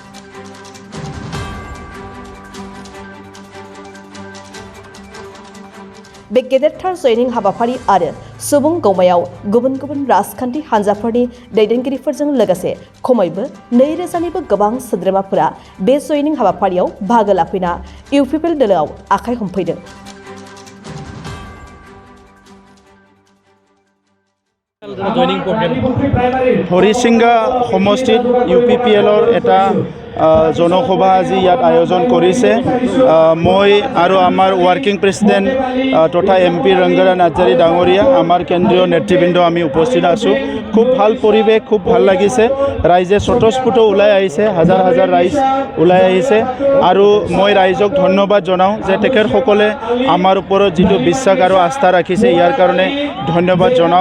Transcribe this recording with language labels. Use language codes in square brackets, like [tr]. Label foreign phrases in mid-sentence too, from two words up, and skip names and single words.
[brx] बे गेदेरथार जयनिं हाबाफारि आरो सुबुं गौमायाव गुबुन गुबुन राजखान्थि हान्जाफोरनि दैदेनगिरिफोरजों लोगोसे खमैबो 2000निबो गोबां सोद्रोमाफोरा बे जयनिं हाबाफारियाव बाहागो लाफैना इउपिपिएल दोलोआव आखाइ हमफैदों। [as] हरिसिंगा समष्टित इउपिपिएলৰ এটা জনসভা আজি ইয়াত আয়োজন কৰিছে। মই আৰু আমাৰ ৱাৰ্কিং প্ৰেচিডেণ্ট তথা এমপি ৰংগৰা নাৰ্জাৰী ডাঙৰীয়া আমাৰ কেন্দ্ৰীয় নেতৃবৃন্দ আমি উপস্থিত আছোঁ। খুব ভাল পৰিৱেশ, খুব ভাল লাগিছে। ৰাইজে স্বতঃস্ফূৰ্ত ওলাই আহিছে, হাজাৰ হাজাৰ ৰাইজ ওলাই আহিছে আৰু মই ৰাইজক ধন্যবাদ জনাওঁ যে তেখেতসকলে আমাৰ ওপৰত যিটো বিশ্বাস আৰু আস্থা ৰাখিছে ইয়াৰ কাৰণে ধন্যবাদ জনাওঁ।